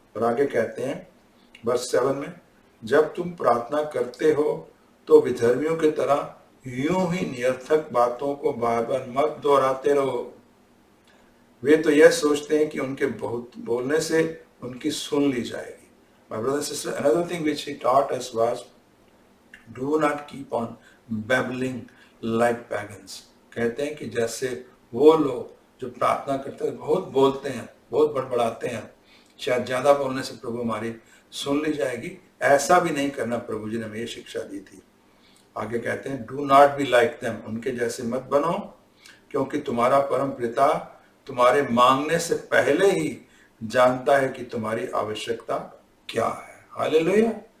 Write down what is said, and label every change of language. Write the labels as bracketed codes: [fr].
[hi] और आगे कहते हैं वर्ष 7 में, जब तुम प्रार्थना करते हो तो विधर्मियों की तरह यूं ही निरर्थक बातों को बार बार मत दोहराते रहो। वे तो यह सोचते हैं कि उनके बहुत बोलने से उनकी सुन ली जाएगी। [en] My brother and sister, another thing which he taught us was, do not keep on babbling like pagans. [hi] कहते हैं कि जैसे वो लोग जो प्रार्थना करते हैं बहुत बोलते हैं, बहुत बड़बड़ाते हैं, शायद ज्यादा बोलने से प्रभु हमारी सुन ली जाएगी, ऐसा भी नहीं करना। प्रभु जी ने हमें ये शिक्षा दी थी। आगे कहते हैं, [en] do not be like them, [hi] उनके जैसे मत बनो, क्योंकि तुम्हारा परम पिता तुम्हारे मांगने से पहले ही जानता है कि तुम्हारी आवश्यकता क्या है। हालेलुया।